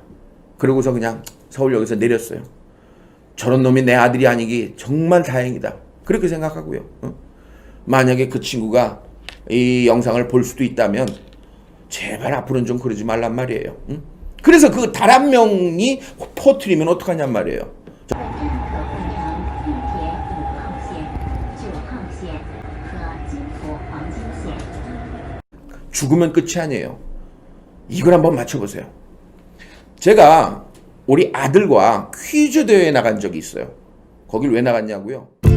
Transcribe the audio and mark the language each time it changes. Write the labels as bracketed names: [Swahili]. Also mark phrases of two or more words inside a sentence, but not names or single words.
[Korean] 그러고서 그냥 서울역에서 내렸어요. 저런 놈이 내 아들이 아니기 정말 다행이다. 그렇게 생각하고요. 만약에 그 친구가 이 영상을 볼 수도 있다면 제발 앞으로는 좀 그러지 말란 말이에요. 그래서 그 단 한 명이 퍼뜨리면 어떡하냔 말이에요. [Chinese] 本站可换乘地铁5号线、9号线和京浦黄金线。 [Korean] 죽으면 끝이 아니에요. 이걸 한번 맞춰보세요. 제가 우리 아들과 퀴즈 대회에 나간 적이 있어요. 거길 왜 나갔냐고요?